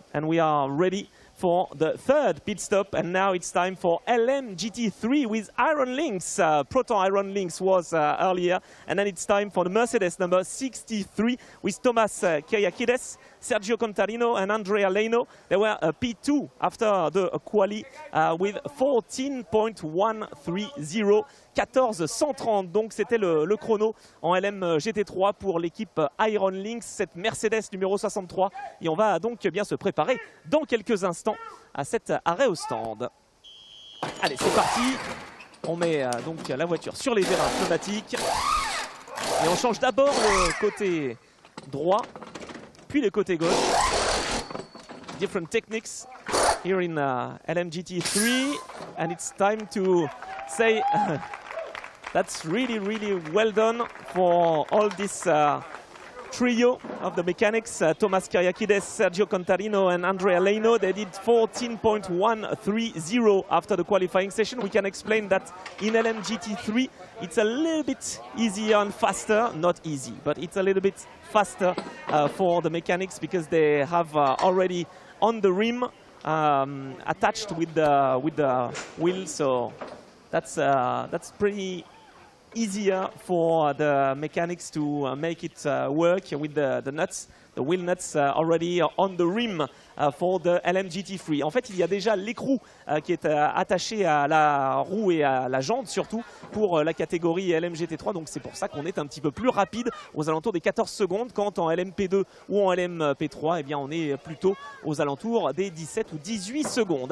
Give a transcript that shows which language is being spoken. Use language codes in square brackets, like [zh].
[en] And we are ready for the third pit stop. And now it's time for LMGT3 with Iron Lynx. Proton Iron Lynx was earlier. And then it's time for the Mercedes number 63 with Thomas Kyriakides, Sergio Contarino and Andrea Leno. They were P2 after the quali with 14.130. [fr] 14.130, donc c'était le chrono en LM GT3 pour l'équipe Iron Lynx, cette Mercedes numéro 63. Et on va donc bien se préparer dans quelques instants à cet arrêt au stand. Allez, c'est parti. On met donc la voiture sur les vérins pneumatiques. Et on change d'abord le côté droit, puis le côté gauche. [en] Different techniques here in LMGT3. And it's time to say that's really well done for all this trio of the mechanics, Thomas Kyriakides, Sergio Contarino and Andrea Leno. They did 14.130 after the qualifying session. We can explain that in LMGT3 it's a little bit easier and faster, not easy, but it's a little bit faster for the mechanics because they have already on the rim attached with the wheel, so that's pretty easier for the mechanics to make it work with the nuts, the wheel nuts already on the rim for the LMGT3. [fr] En fait, il y a déjà l'écrou qui est attaché à la roue et à la jante, surtout pour la catégorie LMGT3. Donc c'est pour ça qu'on est un petit peu plus rapide, aux alentours des 14 secondes, quand en LMP2 ou en LMP3, eh bien, on est plutôt aux alentours des 17 ou 18 secondes.